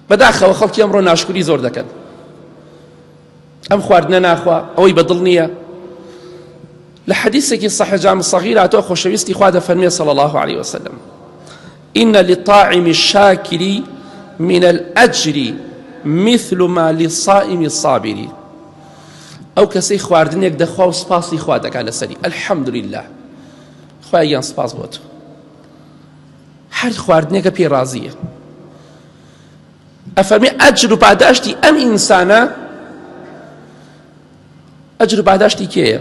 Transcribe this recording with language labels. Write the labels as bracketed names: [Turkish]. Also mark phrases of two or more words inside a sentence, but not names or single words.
[Central Kurdish] بەداخەوە خەڵکی ئەمڕۆ ناشکری زۆر دەکەن، ئەم خواردنە ناخوا ئەوەی بەدڵ نییە. لە حەدیثێکی صحیح جامع صغیر هاتووە خۆشەویستی خوا دەفەرمێ [Arabic] صلی الله عليه وسلم: إن للطاعم الشاكر من الأجر مثل ما للصائم الصابر. [Central Kurdish] ئەو کەسەی خواردنێک دەخوا و سپاسی خوا دەکات لەسەری، [Arabic] الحەمد لله، [Central Kurdish] خوایان سپاس بۆ تۆ. هەر خواردنێکە پێی ڕازیە. ئەفەرمێ ئەجر و پاداشتی ئەم ئینسانە، ئەجر و پاداشتی کێیە؟